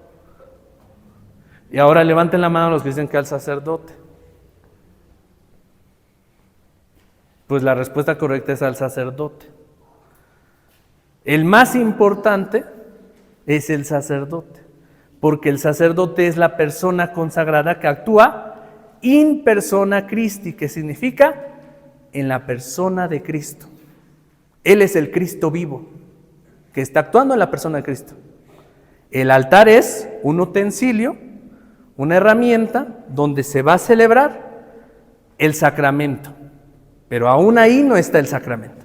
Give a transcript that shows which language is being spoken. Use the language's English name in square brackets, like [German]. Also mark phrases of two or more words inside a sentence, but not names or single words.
[Spanish] Y ahora levanten la mano los que dicen que al sacerdote. Pues la respuesta correcta es al sacerdote. El más importante es el sacerdote, porque el sacerdote es la persona consagrada que actúa [Latin] in persona Christi, [Spanish] que significa en la persona de Cristo. Él es el Cristo vivo, que está actuando en la persona de Cristo. El altar es un utensilio, una herramienta donde se va a celebrar el sacramento, pero aún ahí no está el sacramento.